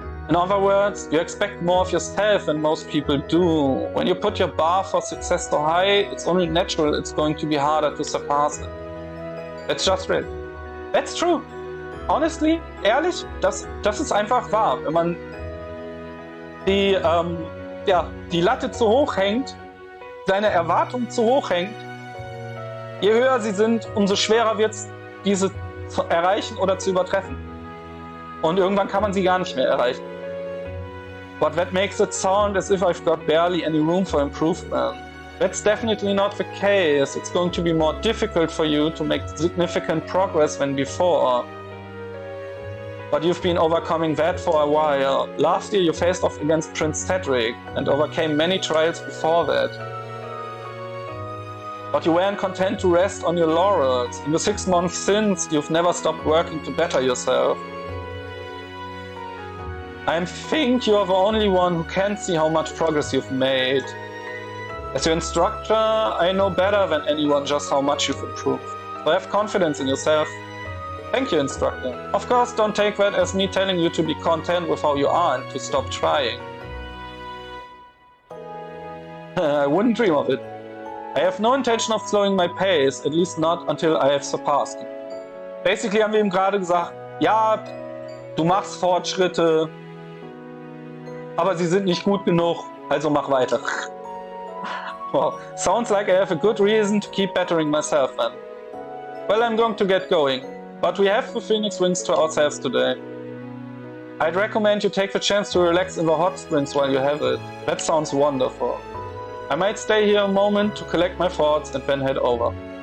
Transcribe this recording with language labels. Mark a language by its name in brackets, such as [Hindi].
[English] In other words, you expect more of yourself than most people do. When you put your bar for success so high, it's only natural it's going to be harder to surpass it. That's just real. That's true. [German] Honestly, ehrlich, das ist einfach wahr. Wenn man die Latte zu hoch hängt, seine Erwartungen zu hoch hängt, je höher sie sind, umso schwerer wird es, diese zu erreichen oder zu übertreffen. Und irgendwann kann man sie gar nicht mehr erreichen. [English] But that makes it sound as if I've got barely any room for improvement. That's definitely not the case. It's going to be more difficult for you to make significant progress than before. But you've been overcoming that for a while. Last year you faced off against Prince Cedric and overcame many trials before that. But you weren't content to rest on your laurels. In the 6 months since, you've never stopped working to better yourself. I think you're the only one who can see how much progress you've made. As your instructor, I know better than anyone just how much you've improved. So have confidence in yourself. Thank you, instructor. Of course, don't take that as me telling you to be content with how you are and to stop trying. I wouldn't dream of it. I have no intention of slowing my pace, at least not until I have surpassed you. [German] Basically haben wir ihm gerade gesagt, ja, du machst Fortschritte, aber sie sind nicht gut genug, also mach weiter. [English] Well, sounds like I have a good reason to keep bettering myself then. Well, I'm going to get going, but we have the Phoenix Wings to ourselves today. I'd recommend you take the chance to relax in the hot springs while you have it. That sounds wonderful. I might stay here a moment to collect my thoughts and then head over.